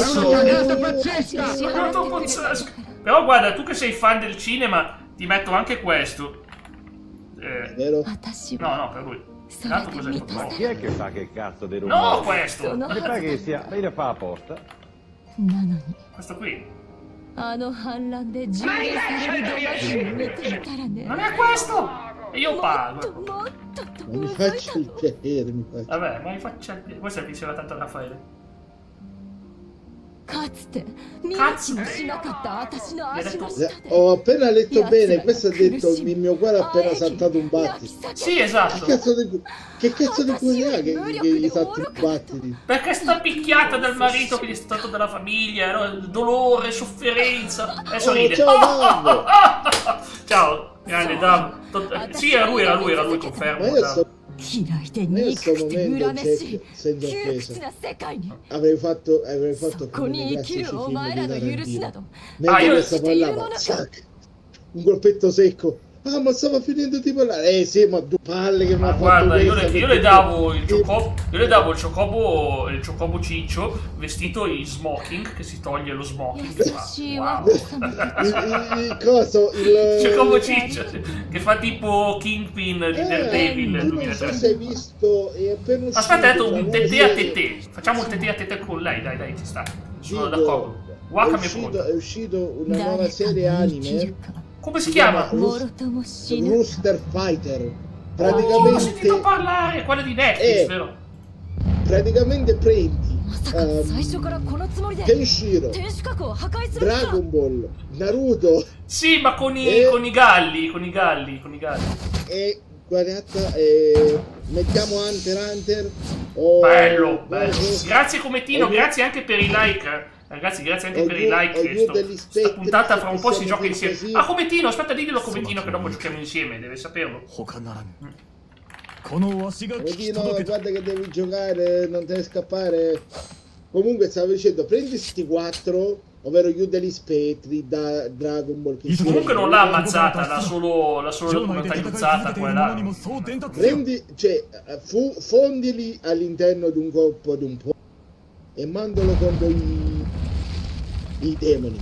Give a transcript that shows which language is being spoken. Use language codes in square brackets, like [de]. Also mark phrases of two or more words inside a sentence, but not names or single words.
[it] È una cagata pazzesca! Però guarda, tu che sei fan del cinema, ti metto anche questo. Vero? No, per lui. Tanto cos'è il Ma chi è che fa che cazzo di rumore? No, questo! Mi pare che sia... lei le fa apposta? Questo qui. [ja] あの反乱で銃撃されるドマジを見ていたらね。 [it] Non è questo! E io pago. [ja] もっとと [it] Ma mi [ja] 動い [it] faccio [ja] た [it] il [ja] の。 [it] piacere, mi faccio. Vabbè, ma mi faccia... Questo piaceva tanto a Raffaele. [ja] かつて見向きもしなかった私の足の下で。 [it] Ho appena letto bene, questo ha detto il mio cuore ha appena saltato un battito. Sì, esatto. Che cazzo di cuore ha che gli salti un battito? Perché sta picchiata dal marito che gli è stato dalla famiglia, no? Dolore, sofferenza. Adesso ride. Ciao, Dav! Ciao, grande Dav. Sì, era lui, confermo. Ma io sto [ja] 嫌いで憎くて恨めしい [it] senza [ja] 窮 [it] offesa. [ja] 屈な世界に [it] Avrei fatto [ja] そこに生きるお前らの許しなど [it] mentre io- stavo parlando, zac, un colpetto secco. Ah, ma stava finendo di parlare. Sì, ma due palle che mi ha Ma fatto guarda, io questa, le perché- davo il ciocobo ciccio vestito in smoking, che si toglie lo smoking. [ja] 優しい [it] Wow. [ja] 若さま [it] il coso, il Ciocobo ciccio, che fa tipo Kingpin di Daredevil tu non so 2003. se hai visto, è appena uscito Aspetta, ha detto una un nuova tetè a serie. tetè. Facciamo un tetè a tetè con lei, dai, ci sta. Sono Dico, d'accordo. Wakame è uscito una nuova serie [ja] 誰かが生きる [it] anime, [ja] か [it] Come si chiama? [ja] もろとも死ぬ [it] Rooster Fighter. Oh, ho sentito Praticamente, parlare, quella di Netflix, vero? praticamente prendi [ja] まさか最初からこのつもりで [it] Kenshiro, [ja] 天守閣を破壊する気か [it] Dragon Ball, Naruto Sì, ma con i galli. e guardate, mettiamo Hunter x Hunter. Bello. Grazie Cometino, grazie anche per i like. Ragazzi, grazie anche per i like. Sta puntata fra un po' si gioca insieme. Ah, Cometino, aspetta, diglielo a Cometino che dopo giochiamo insieme, deve saperlo. [ja] 他ならぬ [it] Odino, guarda che devi giocare, non devi scappare. Comunque stavo dicendo, prendi sti 4, ovvero gli degli spettri da Dragon Ball. Comunque non l'ha ammazzata, l'ha solo documentalizzata quella. Prendi, cioè, fondili all'interno di un corpo di un po' e mandalo contro i demoni.